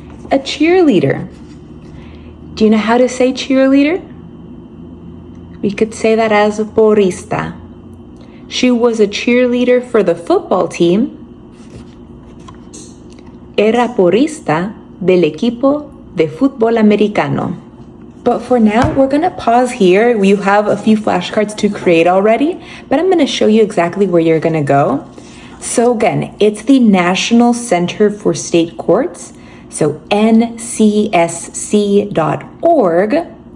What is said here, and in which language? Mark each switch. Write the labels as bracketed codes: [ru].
[en] A cheerleader. Do you know how to say cheerleader? We could say that as porrista. She was a cheerleader for the football team. [es] Era porrista del equipo de fútbol americano. [en] But for now, we're gonna pause here. You have a few flashcards to create already, but I'm gonna show you exactly where you're gonna go. So again, it's the National Center for State Courts, so ncsc.org.